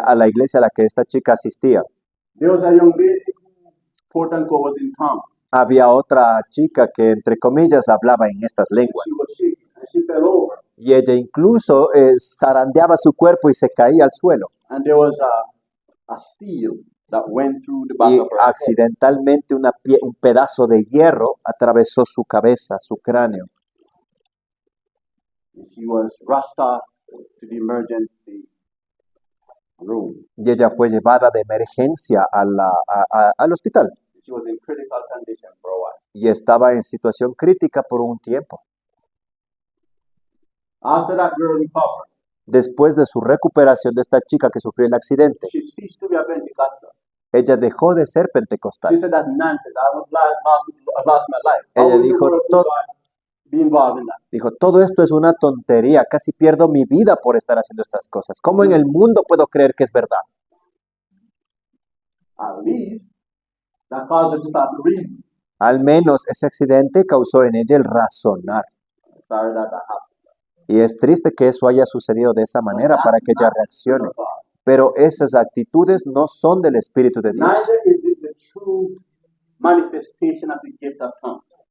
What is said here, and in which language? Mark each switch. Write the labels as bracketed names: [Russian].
[Spanish] a la iglesia a la que esta chica asistía, [English] there was a young lady who, quote unquote, was in town. [Spanish] había otra chica que, entre comillas, hablaba en estas lenguas. [English] She was shaking and she fell over. [Spanish] Y ella incluso zarandeaba su cuerpo y se caía al suelo. [English] And there was a steel that went through the back [Spanish] Y [English] of her head. [Spanish] accidentalmente un pedazo de hierro atravesó su cabeza, su cráneo. [English] And she was rushed off to the emergency room. [Spanish] Y ella fue llevada de emergencia al hospital. [English] She was in critical condition for a while. [Spanish] Y estaba en situación crítica por un tiempo. [English] After that girl recovered, [Spanish] Después de su recuperación de esta chica que sufrió el accidente, [English] she ceased to be a Pentecostal. [Spanish] ella dejó de ser [English] She [Spanish] pentecostal. [English] said that's nonsense. I lost my life. [Spanish] Ella [English] How in the [Spanish] dijo, [English] world would I be involved in that? [Spanish] Dijo, todo esto es una tontería, casi pierdo mi vida por estar haciendo estas cosas. ¿Cómo en el mundo puedo creer que es verdad? [English] At least that caused her to start to reason. [Spanish] Al menos ese accidente causó en ella el razonar. [English] Sorry that happened. [Spanish] Y es triste que eso haya sucedido de esa manera para que ella reaccione. Pero esas actitudes no son del Espíritu de Dios. [English] Neither is it the true manifestation of the gift of tongues.